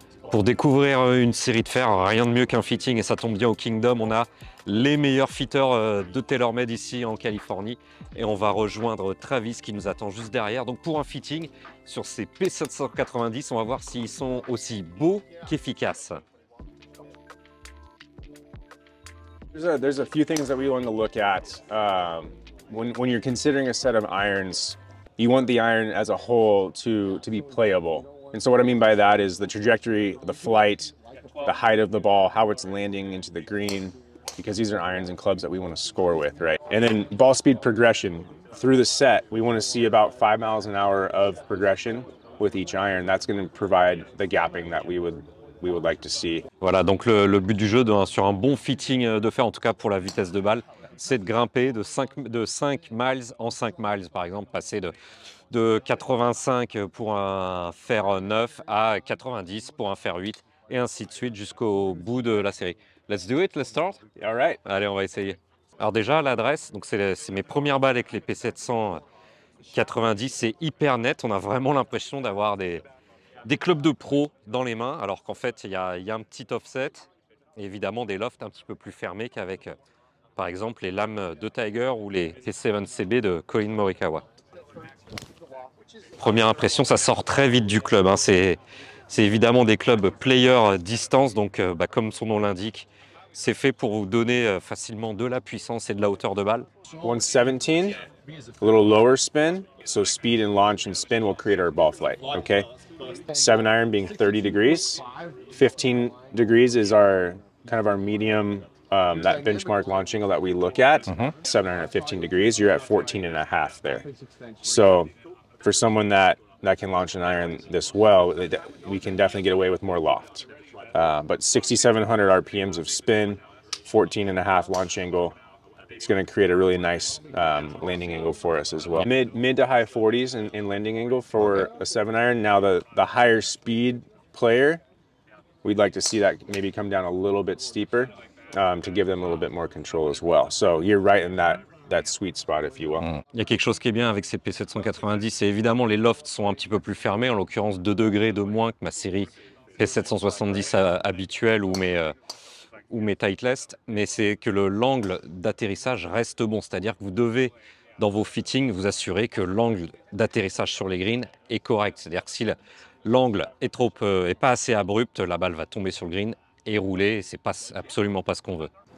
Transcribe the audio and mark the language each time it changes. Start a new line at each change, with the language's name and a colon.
French: Pour découvrir une série de fers, rien de mieux qu'un fitting, et ça tombe bien au Kingdom, on a les meilleurs fitters de TaylorMade ici en Californie, et on va rejoindre Travis qui nous attend juste derrière. Donc pour un fitting sur ces P790, on va voir s'ils sont aussi beaux qu'efficaces.
English: There's a few things that we want to look at when you're considering a set of irons. You want the iron as a whole to be playable. And so what I mean by that is the trajectory, the flight, the height of the ball, how it's landing into the green, because these are irons and clubs that we want to score with, right? And then ball speed progression. Through the set, we want to see about 5 miles an hour of progression with each iron. That's going to provide the gapping that we would like to see.
French: Voilà, donc le but du jeu sur un bon fitting de fer, en tout cas pour la vitesse de balle, c'est de grimper de 5 miles en 5 miles, par exemple, passer de 85 pour un fer 9 à 90 pour un fer 8, et ainsi de suite jusqu'au bout de la série.
English: Let's do it, let's start. All right.
French: Allez, on va essayer. Alors déjà, l'adresse, donc c'est mes premières balles avec les P790, c'est hyper net, on a vraiment l'impression d'avoir des clubs de pro dans les mains, alors qu'en fait, il y a un petit offset, et évidemment des lofts un petit peu plus fermés qu'avec, par exemple, les lames de Tiger ou les T7CB de Collin Morikawa. Première impression, ça sort très vite du club, hein. C'est évidemment des clubs player distance, donc comme son nom l'indique, c'est fait pour vous donner facilement de la puissance et de la hauteur de balle.
English: 117, a little lower spin, so speed and launch and spin will create our ball flight, okay? 7 iron being 30 degrees, 15 degrees is our kind of our medium, that benchmark launch angle that we look at. 7 iron at 15 degrees, you're at 14 and a half there. So for someone that can launch an iron this well, we can definitely get away with more loft. But 6,700 RPMs of spin, 14 and a half launch angle, it's going to create a really nice landing angle for us as well. Mid to high 40s in landing angle for a 7 iron. Now the higher speed player, we'd like to see that maybe come down a little bit steeper to give them a little bit more control as well. So you're right in that sweet spot, if you will.
French: Il y a quelque chose qui est bien avec ces P790, c'est évidemment les lofts sont un petit peu plus fermés, en l'occurrence 2 degrés de moins que ma série P770 habituelle ou mes Titleist, mais c'est que l'angle d'atterrissage reste bon, c'est-à-dire que vous devez, dans vos fittings, vous assurer que l'angle d'atterrissage sur les greens est correct, c'est-à-dire que si l'angle est pas assez abrupt, la balle va tomber sur le green et rouler, et c'est absolument pas ce qu'on veut.